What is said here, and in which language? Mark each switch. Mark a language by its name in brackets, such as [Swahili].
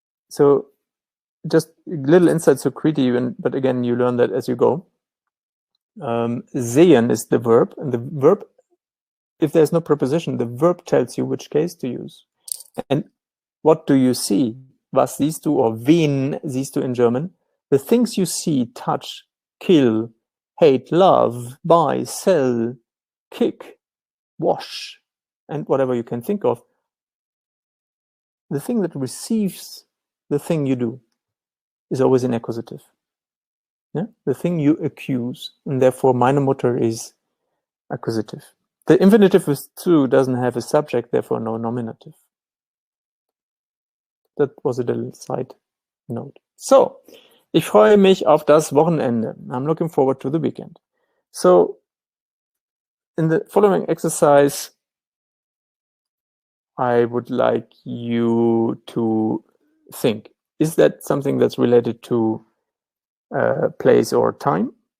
[English] So just a little insight, so Kriti, but again, you learn that as you go. Sehen is the verb, and the verb, if there's no preposition, the verb tells you which case to use. And what do you see? [German] Was siehst du, [English] or [German] wen siehst du [English] in German? The things you see, touch, kill, hate, love, buy, sell, kick, wash, and whatever you can think of. The thing that receives the thing you do is always an accusative. Yeah? The thing you accuse, and therefore [German] meine Mutter [English] is accusative. The infinitive with zu doesn't have a subject, therefore no nominative. That was a little side note. [German] So, ich freue mich auf das Wochenende. [English] I'm looking forward to the weekend. So, in the following exercise, I would like you to think, is that something that's related to place or time?